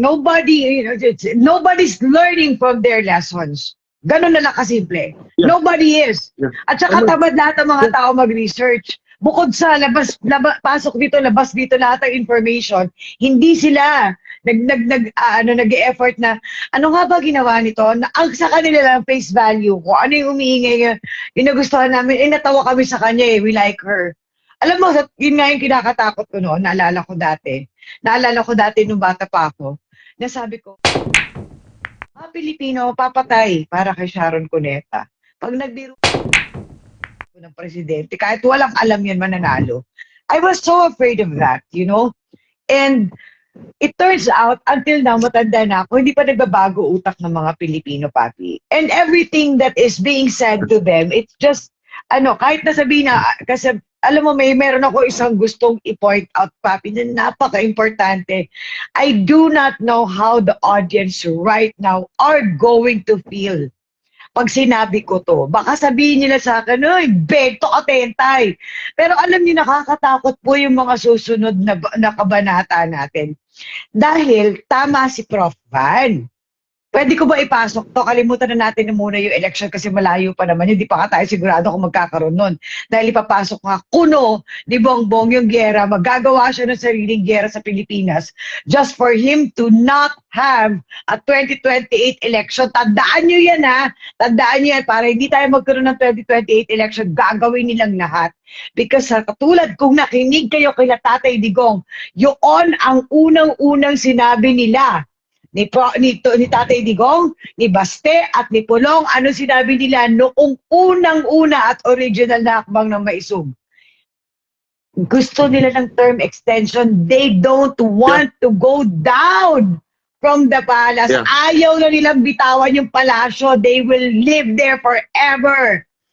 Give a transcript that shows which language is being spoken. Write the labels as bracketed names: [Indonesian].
[English] Nobody, nobody's learning from their lessons. [Filipino] Ganun na lang kasimple. [English] Yeah. Nobody is. Yeah. [Filipino] At saka tamad lahat ng mga tao mag-research. Bukod sa pasok dito, labas dito lahat ng information, hindi sila nag-effort na ano nga ba ginawa nito? Na, ang sa kanila lang face value ko. Ano yung humihingi yung nagustuhan namin, natawa kami sa kanya [English] we like her. [Filipino] Alam mo, yun nga yung kinakatakot ko noon, naalala ko dati nung bata pa ako, nasabi ko, mga Pilipino, papatay para kay Sharon Cuneta. Pag nagbiro ng presidente, kahit walang alam yan mananalo. [English] I was so afraid of that, you know? And it turns out, until now, [Filipino] matanda na ako, hindi pa nagbabago utak ng mga Pilipino, papi. [English] And everything that is being said to them, it's just, [Filipino] kahit nasabihin na, kasi alam mo, meron ako isang gustong i-point out, papi, na napaka-importante. [English] I do not know how the audience right now are going to feel [Filipino] pag sinabi ko to. Baka sabihin nila sa akin, "Uy, bento ka, tentay." Pero alam niyo, nakakatakot po yung mga susunod na kabanata natin. Dahil tama si Prof. Van. Pwede ko ba ipasok to? Kalimutan na natin na muna yung election kasi malayo pa naman. Hindi pa ka tayo sigurado kung magkakaroon nun. Dahil ipapasok nga kuno ni Bongbong yung gera. Magagawa siya ng sariling gera sa Pilipinas [English] just for him to not have a 2028 election. [Filipino] Tandaan nyo yan, ha? Tandaan nyo yan. Para hindi tayo magkaroon ng 2028 election, gagawin nilang lahat. Because katulad kung nakinig kayo kay Tatay Digong, yun ang unang-unang sinabi nila ni Tatay Digong, ni Baste, at ni Pulong. Ano sinabi nila noong unang-una at original na hakbang ng Maisog? Gusto nila ng term extension. [English] They don't want to go down from the palace. Yeah. [Filipino] Ayaw na nilang bitawan yung palasyo. [English] They will live there forever.